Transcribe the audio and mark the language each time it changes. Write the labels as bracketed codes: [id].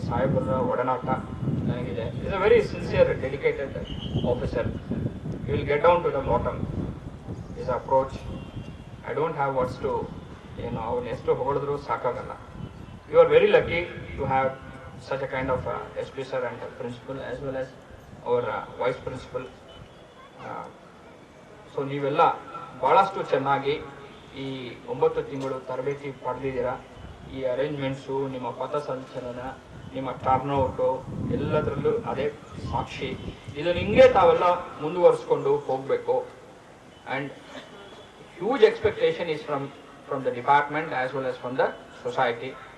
[kn] ಸಾಹೇಬರ ಒಡನಾಟ ನನಗಿದೆ. [en] Is a very sincere, dedicated officer. You will get down to the bottom. Is approach, I don't have words to, [kn] ಏನು ಅವ್ರನ್ನ ಎಷ್ಟು ಹೊಗಳಿದ್ರು ಸಾಕಾಗಲ್ಲ. [en] You are very lucky to have such a kind of SP sir and principal as well as our vice principal. [kn] So ನೀವೆಲ್ಲ ಭಾಳಷ್ಟು ಚೆನ್ನಾಗಿ ಈ 9 ತಿಂಗಳು ತರಬೇತಿ ಪಡೆದಿದ್ದೀರಾ. ಈ ಅರೇಂಜ್ಮೆಂಟ್ಸು, ನಿಮ್ಮ ಪಥಸಂಚಲನ, ನಿಮ್ಮ ಟರ್ನ್ಔಟು ಎಲ್ಲದರಲ್ಲೂ ಅದೇ ಸಾಕ್ಷಿ. ಇದನ್ನು ಹಿಂಗೆ ತಾವೆಲ್ಲ ಮುಂದುವರಿಸ್ಕೊಂಡು ಹೋಗಬೇಕು. [en] And huge expectation is from the department as well as from the society.